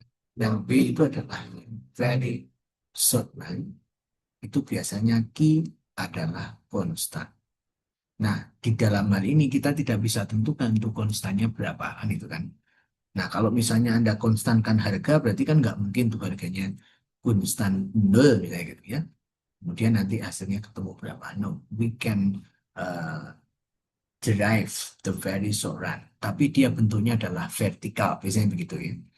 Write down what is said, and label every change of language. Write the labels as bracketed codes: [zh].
[id] Dan B itu adalah [en] very short run, [id] itu biasanya Q adalah konstan. Nah, di dalam hal ini kita tidak bisa tentukan tuh konstannya berapa, kan itu kan. Nah, kalau misalnya Anda konstankan harga, berarti kan nggak mungkin tuh harganya konstan nol, misalnya gitu ya. Kemudian nanti hasilnya ketemu berapa. [en] No, we can uh, derive the very short run. [id] Tapi dia bentuknya adalah vertikal, biasanya begitu ya.